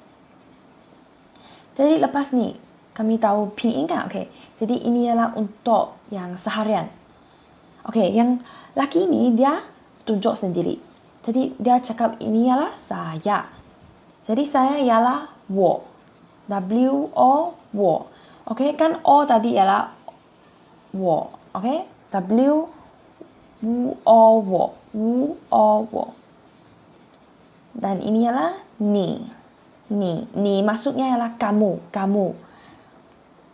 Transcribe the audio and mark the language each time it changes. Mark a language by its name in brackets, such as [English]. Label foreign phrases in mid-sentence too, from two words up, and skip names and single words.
[Malay] Jadi lepas ni kami tahu pinyin kan? Okey. Jadi ini ialah untuk yang seharian. Okey, yang laki ni dia tunjuk sendiri. Jadi dia cakap ini ialah saya. Jadi saya ialah 我. W-O, 我. Okey, kan O tadi ialah 我. Okey? [Chinese] W-O, 我. W-O, 我. [Malay] Dan ini ialah ni. Ni. Ni maksudnya ialah kamu.